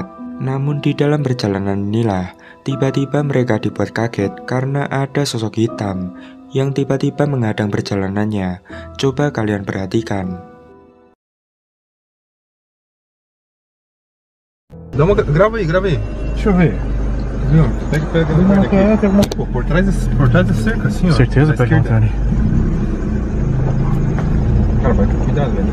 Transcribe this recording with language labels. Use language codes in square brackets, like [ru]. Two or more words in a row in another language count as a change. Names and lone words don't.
[id] Namun di dalam perjalanan inilah, tiba-tiba mereka dibuat kaget karena ada sosok hitam yang tiba-tiba menghadang perjalanannya. Coba kalian perhatikan. [pt] Grava aí. Deixa eu ver. Pega aqui. Pô, por trás da cerca, assim, ó. Certeza, pega um ali. Cara, vai com cuidado, velho.